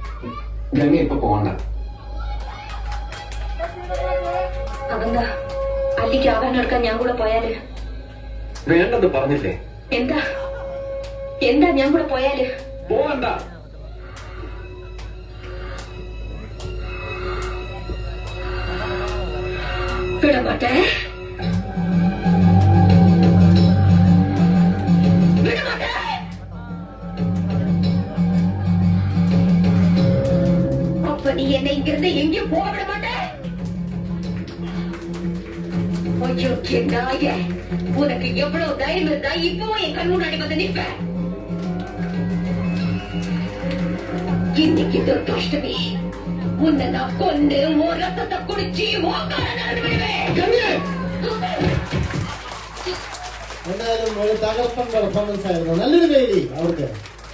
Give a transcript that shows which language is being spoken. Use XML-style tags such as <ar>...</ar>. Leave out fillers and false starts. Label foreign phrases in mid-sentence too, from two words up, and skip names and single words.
<ml>അതെന്താ അല്ലിക്ക് ആഭരണം എടുക്കാൻ ഞാൻ കൂടെ പോയാല്? വേണ്ടെന്ന് പറഞ്ഞില്ലേ? എന്താ എന്താ ഞാൻ കൂടെ പോയാല്? പോവണ്ട.</ml> <ta>വിടമാട്ടെ. அப்ப நீ என்னை இங்கிருந்து எங்கேயும் போக விட மாட்டே. ஐயோ நாய, உனக்கு எவ்வளவு தைரியம் இருந்தா இப்பவும் என் கண் முன்னாடி வந்து நிற்ப? இன்னைக்கு துர்காஷ்டமி, உன்னை நான் கொண்டு உன் ரத்தத்தை குடிச்சு ஓக்கால நடந்து விடுவேன்.</ta> <ml>എന്തായാലും ഒരു തകർപ്പൻ പെർഫോമൻസ് ആയിരുന്നു. നല്ലൊരു പേര് അവർക്ക്.</ml>